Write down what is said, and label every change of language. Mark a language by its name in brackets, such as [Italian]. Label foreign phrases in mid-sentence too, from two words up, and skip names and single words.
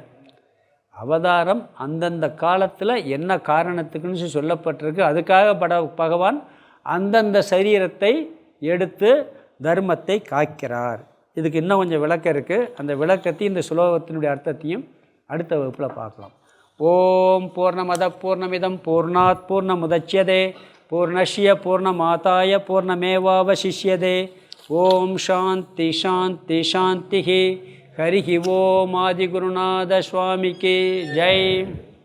[Tamil] அவதாரம் அந்தந்த காலத்தில் என்ன காரணத்துக்குன்னு சொல்லப்பட்டிருக்கு. அதுக்காக பகவான் அந்தந்த சரீரத்தை எடுத்து தர்மத்தை காக்கிறார். இதுக்கு இன்னும் கொஞ்சம் விளக்கம் இருக்குது. அந்த விளக்கத்தையும் இந்த சுலோகத்தினுடைய அர்த்தத்தையும் அடுத்த வகுப்பில் பார்க்கலாம். [Sanskrit] ॐ पूर्णमदः पूर्णमिदं पूर्णात् पूर्णमुदच्यते पूर्णस्य पूर्णमादाय पूर्णमेवावशिष्यते. ॐ शान्तिः शान्तिः शान्तिः. [Tamil] ஹரி ஓம் ஆதிகுருநாத சுவாமிக்கு ஜெய்.